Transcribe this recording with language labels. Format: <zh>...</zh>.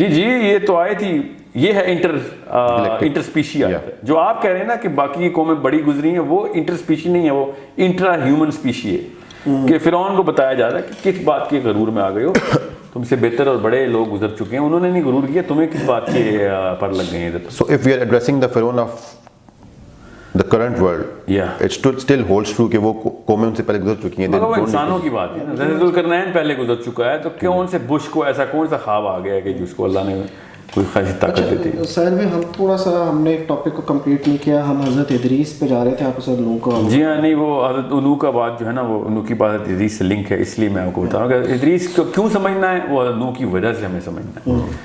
<ur>جی یہ تو آیت ہی یہ ہے انٹر اسپیشی آیت ہے. جو آپ کہہ رہے ہیں نا کہ باقی قومیں بڑی گزری ہیں, وہ انٹر اسپیشی نہیں ہے, وہ انٹرا ہیومن اسپیشی ہے. کہ فرعون کو بتایا جا رہا ہے کہ کس بات کے غرور میں آ گئے ہو, تم سے بہتر اور بڑے لوگ گزر چکے ہیں, انہوں نے نہیں غرور کیا, تمہیں کس بات کے پر لگ گئے ہیں.</ur> <en>So if we are addressing the Pharaoh of the current world, it still holds true</en> <ur>کہ وہ قومیں ان سے پہلے گزر چکی ہیں. مگر وہ انسانوں کی بات ہے, ذوالقرنین پہلے گزر چکا ہے, تو کیوں ان سے بش کو ایسا کون سا خواب آ گیا کہ جس کو اللہ نے کوئی خاصی طاقت دیتی ہے. سر میں ہم تھوڑا سا ہم نے ایک ٹاپک کو کمپلیٹ نہیں کیا, ہم حضرت ادریس پہ جا رہے تھے, آپ سر نو کا. جی ہاں, نہیں وہ حضرت نوح کا بات جو ہے نا وہ نوح کی بات ادریس سے لنک ہے, اس لیے میں آپ کو بتا رہا ہوں کہ ادریس کو کیوں سمجھنا ہے, وہ حضرت نوح کی وجہ سے ہمیں سمجھنا ہے.</ur>